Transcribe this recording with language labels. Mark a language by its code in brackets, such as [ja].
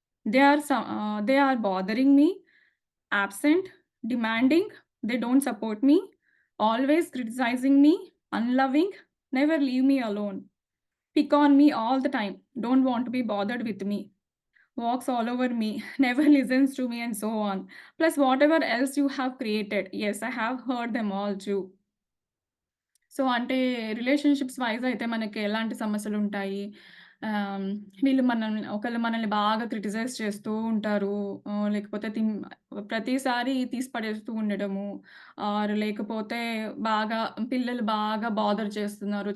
[en] They are bothering me, absent, demanding, they don't support me, always criticising me, unloving, never leave me alone, pick on me all the time, don't want to be bothered with me, walks all over me, never listens to me and so on. Plus whatever else you have created. Yes, I have heard them all too. [te] So, అంటే relationships vice అయితే మనకి ఎలాంటి సమస్యలుంటాయి? ఆహ్, వీళ్ళు ఒకళ్ళు మనల్ని బాగా criticise చేస్తూ ఉంటారు. లేకపోతే ప్రతిసారి తీసి పడేస్తూ ఉండడము. లేకపోతే బాగా పిల్లలు బాగా బాదర్ చేస్తున్నారు.